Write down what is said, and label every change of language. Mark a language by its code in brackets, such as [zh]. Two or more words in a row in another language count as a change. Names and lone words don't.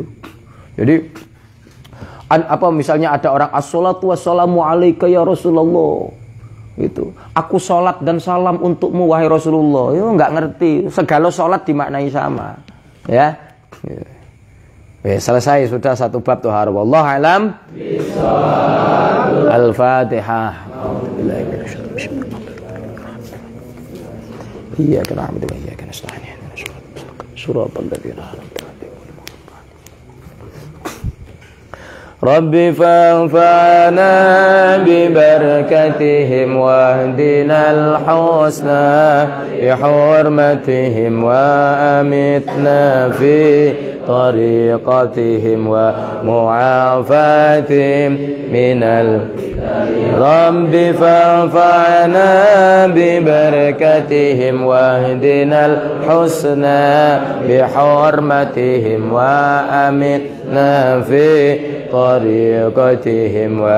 [id] Jadi misalnya ada orang [ar] الصلاة والسلام عليك يا رسول الله. [id] Itu. Aku sholat dan salam untukmu wahai Rasulullah. [jv] Yo nggak ngerti. [id] Segala sholat dimaknai sama. Ya. Selesai sudah satu bab tuhar. [ar] والله أعلم. الفاتحة. إياك نعبد وإياك نستعين. صراط الذين أنعمت عليهم. رب فانفعنا ببركتهم واهدنا الحسنى بحرمتهم وأمتنا في طريقتهم ومعافاتهم من رب فانفعنا ببركتهم واهدنا الحسنى بحرمتهم وأمتنا في طريقتهم